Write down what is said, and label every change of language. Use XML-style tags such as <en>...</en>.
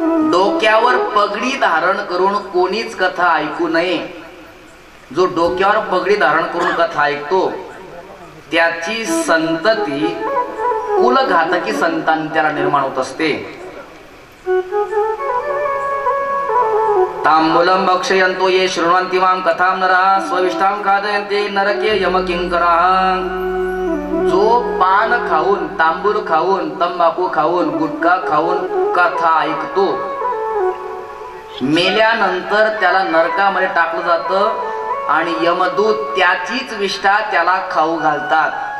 <mr>डोक्यावर पगडी धारण करून कोणीच कथा ऐकू नये। जो डोक्यावर पगडी धारण करून कथा ऐकतो त्याची संतती कुलघातकी संतान त्याला निर्माण होत असते।</mr> <sa>तांबूलं भक्षयन्तो ये शृण्वन्ति मां कथां नरः स्वविष्टां खादयन्ति नरके यमकिंकराः।</sa> <mr>जो पान खाऊन, तांबूल खाऊन, तंबाखू खाऊन, गुटखा खाऊन कथा ऐकतो, मेल्यानंतर त्याला नरकामध्ये टाकलं जातं आणि यमदूत त्याचीच विष्ठा त्याला खाऊ घालतात.</mr>